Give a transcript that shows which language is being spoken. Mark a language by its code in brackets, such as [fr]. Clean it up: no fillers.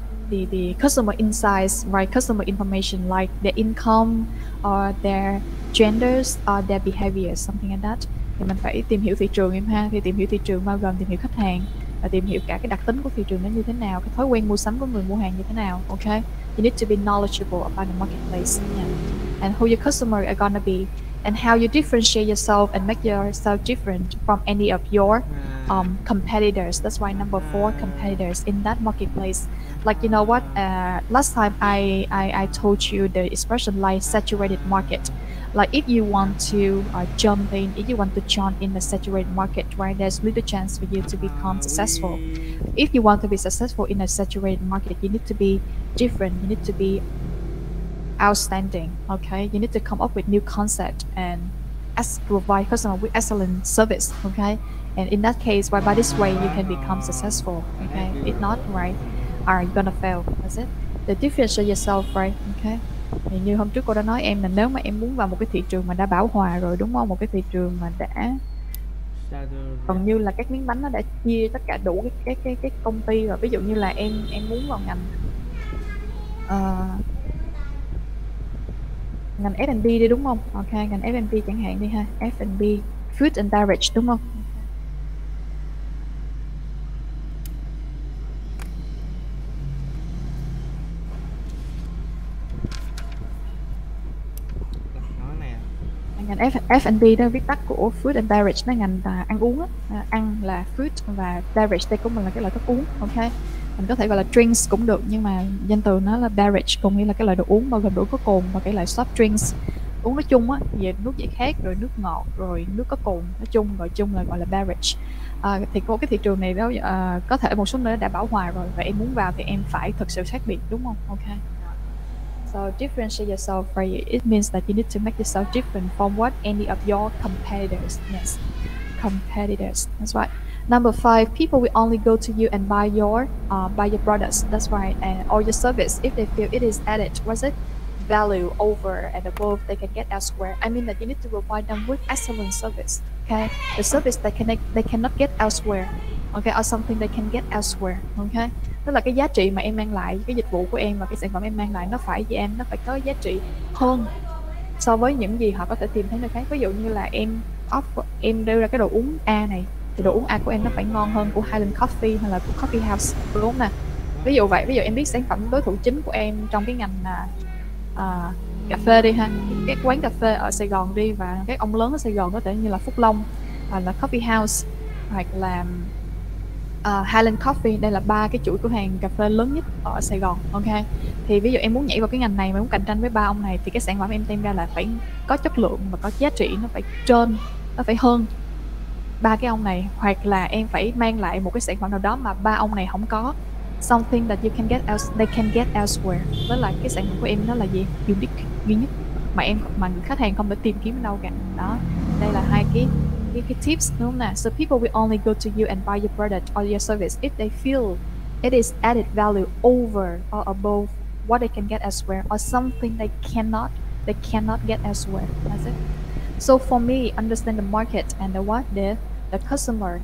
[en] The customer insights, right? Customer information like their income or their genders or their behaviors, something like that. [vi] Thì mình phải tìm hiểu thị trường em ha. Thì tìm hiểu thị trường bao gồm tìm hiểu khách hàng và tìm hiểu cả cái đặc tính của thị trường nó như thế nào, cái thói quen mua sắm của người mua hàng như thế nào. [en] Okay, you need to be knowledgeable about the marketplace, yeah. And who your customer are gonna be, and how you differentiate yourself and make yourself different from any of your competitors. That's why number four, competitors in that marketplace. Like last time I told you the expression like saturated market. Like if you want to jump in, if you want to join in the saturated market, right, there's little chance for you to become successful. If you want to be successful in a saturated market, you need to be different, you need to be outstanding, okay? You need to come up with new concept and provide customer with excellent service, okay? And in that case, by this way, you can become successful, okay? If not, right, are you gonna fail? That's it. The differentiate yourself, right? Okay. [vi] Thì như hôm trước cô đã nói em là nếu mà em muốn vào một cái thị trường mà đã bão hòa rồi, đúng không? Một cái thị trường mà đã gần như là các miếng bánh nó đã chia tất cả đủ cái công ty rồi. Ví dụ như là em muốn vào ngành ngành F&B đi, đúng không? Ok, ngành F&B chẳng hạn đi ha, F&B, [en] food and beverage, [vi] đúng không? Ngành F&B đó viết tắt của [en] food and beverage, [vi] nó ngành ăn uống á. Ăn là food và beverage đây cũng là cái loại thức uống, ok. Mình có thể gọi là drinks cũng được, nhưng mà danh từ nó là beverage, có nghĩa là cái loại đồ uống bao gồm đồ có cồn và cái loại soft drinks. Uống nói chung á, về nước giải khát, rồi nước ngọt, rồi nước có cồn, nói chung là gọi là beverage. Thì cái thị trường này đó có thể một số nơi đã bão hòa rồi, và em muốn vào thì em phải thực sự khác biệt, đúng không? Ok. [en] So differentiate yourself, right? It means that you need to make yourself different from what any of your competitors. Yes, competitors. That's right. Number 5, people will only go to you and buy your products. That's right, and or your service if they feel it is added. What's it? Value over and above they can get elsewhere. I mean that you need to provide them with excellent service. Okay, the service they cannot get elsewhere. Okay, or something they can get elsewhere. Okay. [vi] Tức là cái giá trị mà em mang lại, cái dịch vụ của em và cái sản phẩm em mang lại nó phải với em, nó phải có giá trị hơn so với những gì họ có thể tìm thấy nơi khác. Ví dụ như là em đưa ra cái đồ uống A này, thì đồ uống A của em nó phải ngon hơn của Highland Coffee hay là của Coffee House, đúng không nè? Ví dụ vậy, ví dụ em biết sản phẩm đối thủ chính của em trong cái ngành cà phê đi ha, các quán cà phê ở Sài Gòn đi, và các ông lớn ở Sài Gòn có thể như là Phúc Long hoặc là Coffee House hoặc là Highland Coffee. Đây là 3 cái chuỗi cửa hàng cà phê lớn nhất ở Sài Gòn, ok. Thì ví dụ em muốn nhảy vào cái ngành này mà muốn cạnh tranh với 3 ông này, thì cái sản phẩm em đem ra là phải có chất lượng và có giá trị, nó phải hơn 3 cái ông này, hoặc là em phải mang lại một cái sản phẩm nào đó mà 3 ông này không có, [en] something that they can get elsewhere. [vi] Đó là cái sản phẩm của em nó là gì? Unique, duy nhất mà khách hàng không thể tìm kiếm ở đâu cả. Đó, đây là hai cái tips, đúng không nào? [en] So people will only go to you and buy your product or your service if they feel it is added value over or above what they can get elsewhere, or something they cannot get elsewhere. That's it. So for me, understand the market and the customer.